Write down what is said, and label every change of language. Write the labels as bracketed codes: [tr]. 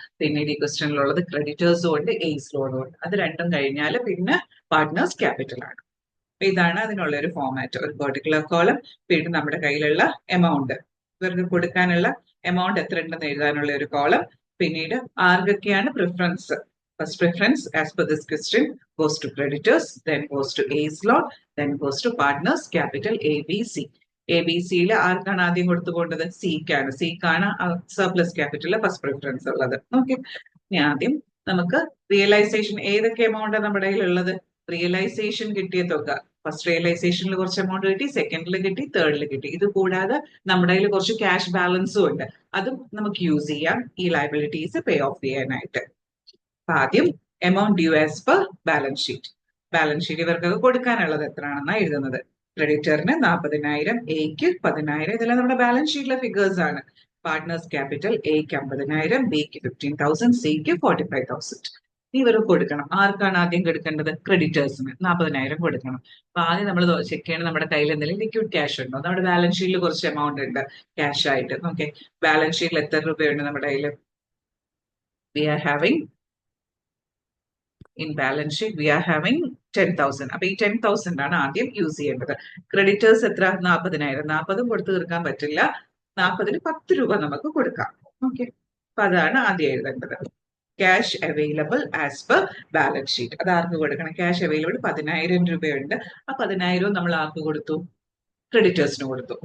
[ml] പിന്നീട് ഈ ക്വസ്റ്റ്യനിലുള്ളത് ക്രെഡിറ്റേഴ്സും ഉണ്ട്, എയ്സ് ലോണും ഉണ്ട്. അത് രണ്ടും കഴിഞ്ഞാൽ പിന്നെ പാർട്ട്നേഴ്സ് ക്യാപിറ്റൽ ആണ്. ഇതാണ് അതിനുള്ള ഒരു ഫോമാറ്റ്. ഒരു പെർട്ടിക്കുലർ കോളം, പിന്നെ നമ്മുടെ കയ്യിലുള്ള എമൗണ്ട്, ഇവർക്ക് കൊടുക്കാനുള്ള എമൗണ്ട് എത്ര ഉണ്ടെന്ന് എഴുതാനുള്ള ഒരു കോളം, പിന്നീട് ആർക്കൊക്കെയാണ് preference. [en] First preference as per this question goes to creditors, then goes to A's loan, then goes to partners capital ABC. [ml] ABCയിൽ ആർക്കാണ് ആദ്യം കൊടുത്തു പോകേണ്ടത്? സിക്കാണ്. സിക്കാണ് സർപ്ലസ് ക്യാപിറ്റൽ ഫസ്റ്റ് പ്രിഫറൻസ് ഉള്ളത്. ഓക്കെ, ഇനി ആദ്യം നമുക്ക് റിയലൈസേഷൻ ഏതൊക്കെ എമൗണ്ട് നമ്മുടെ കയ്യിലുള്ളത്? റിയലൈസേഷൻ കിട്ടിയ തുക, ഫസ്റ്റ് റിയലൈസേഷനിൽ കുറച്ച് എമൗണ്ട് കിട്ടി, സെക്കൻഡിൽ കിട്ടി, തേർഡിൽ കിട്ടി. ഇത് കൂടാതെ നമ്മുടെ കയ്യിൽ കുറച്ച് ക്യാഷ് ബാലൻസും ഉണ്ട്, അതും നമുക്ക് യൂസ് ചെയ്യാം ഈ ലയബിലിറ്റീസ് പേ ഓഫ് ചെയ്യാനായിട്ട്. ആദ്യം [en] Amount due as per balance sheet. [ml] Balance sheet ഇവർക്കൊക്കെ കൊടുക്കാനുള്ളത് എത്രയാണെന്നാണ് എഴുതുന്നത്. ക്രെഡിറ്ററിന് 40,000, എക്ക് 10,000. ഇതെല്ലാം നമ്മുടെ ബാലൻസ് ഷീറ്റിലെ ഫിഗേഴ്സ് ആണ്. പാർട്ട്നേഴ്സ് ക്യാപിറ്റൽ എക്ക് 50,000, ബിക്ക് 15,000, സിക്ക് 45,000. ഇവർ കൊടുക്കണം. ആർക്കാണ് ആദ്യം കൊടുക്കേണ്ടത്? ക്രെഡിറ്റേഴ്സിന് 40,000 കൊടുക്കണം. അപ്പൊ ആദ്യം നമ്മൾ ചെക്ക് ചെയ്യണം നമ്മുടെ കയ്യിൽ എന്തെങ്കിലും ലിക്വിഡ് ക്യാഷ് ഉണ്ടോ. നമ്മുടെ ബാലൻസ് ഷീറ്റിൽ കുറച്ച് എമൗണ്ട് ഉണ്ട് ക്യാഷ് ആയിട്ട്. ഓക്കെ, ബാലൻസ് ഷീറ്റിൽ എത്ര രൂപയുണ്ട് നമ്മുടെ കയ്യിൽ? [en] We are having in balance sheet we are having 10,000. [ml] അപ്പൊ ഈ 10,000 ആണ് ആദ്യം യൂസ് ചെയ്യേണ്ടത്. ക്രെഡിറ്റേഴ്സ് എത്ര? 40,000. 40 കൊടുത്തു തീർക്കാൻ പറ്റില്ല, 40ന് 10 രൂപ നമുക്ക് കൊടുക്കാം. ഓക്കെ, അപ്പൊ അതാണ് ആദ്യം എഴുതേണ്ടത്. [en] cash available as per balance sheet, [ml] അത് ആർക്ക് കൊടുക്കണം? ക്യാഷ് അവൈലബിൾ 10,000 രൂപയുണ്ട്. ആ 10,000 നമ്മൾ ആർക്ക് കൊടുത്തു? ക്രെഡിറ്റേഴ്സിന് കൊടുത്തു.